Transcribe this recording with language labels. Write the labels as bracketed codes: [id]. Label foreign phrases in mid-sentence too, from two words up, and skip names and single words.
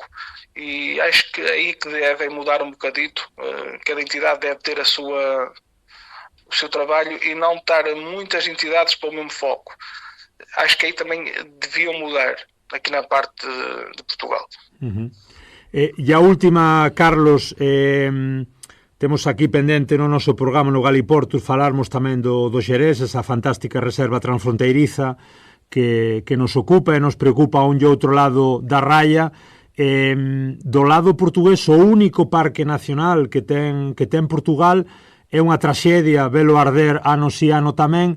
[pt] E acho que é aí que devem mudar um bocadito. Cada entidade deve ter o seu trabalho e não estar muitas entidades para o mesmo foco. Acho que aí também deviam mudar, aqui na parte de Portugal. [gl] E a última, Carlos, temos aquí pendente no noso programa no Galiportus falarmos tamén do Xerés, esa fantástica reserva transfronteiriza que nos ocupa e nos preocupa a un e outro lado da raya. Do lado portugués, o único parque nacional que ten Portugal é unha traxedia velo arder ano si ano tamén.